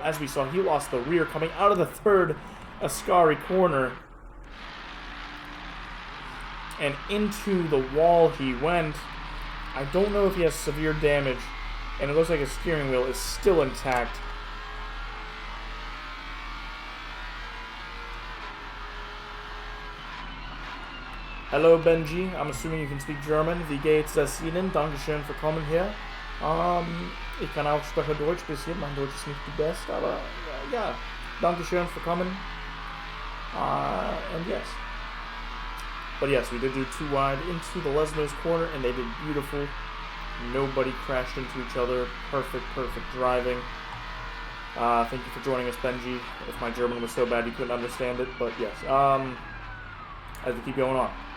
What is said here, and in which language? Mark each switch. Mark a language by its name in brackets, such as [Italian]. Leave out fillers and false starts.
[English] As we saw, he lost the rear coming out of the third Ascari corner, and into the wall he went. I don't know if he has severe damage, and it looks like his steering wheel is still intact. Hello, Benji. I'm assuming you can speak German. [German] Wie geht's es Ihnen? Dankeschön für kommen hier. Ich kann auch sprechen Deutsch ein bisschen. Mein Deutsch ist nicht die beste, aber ja. Dankeschön für kommen. [English] And yes. But yes, we did do 2 wide into the Lesmo's corner, and they did beautiful. Nobody crashed into each other. Perfect, perfect driving. Thank you for joining us, Benji. If my German was so bad you couldn't understand it, but yes. As we keep going on.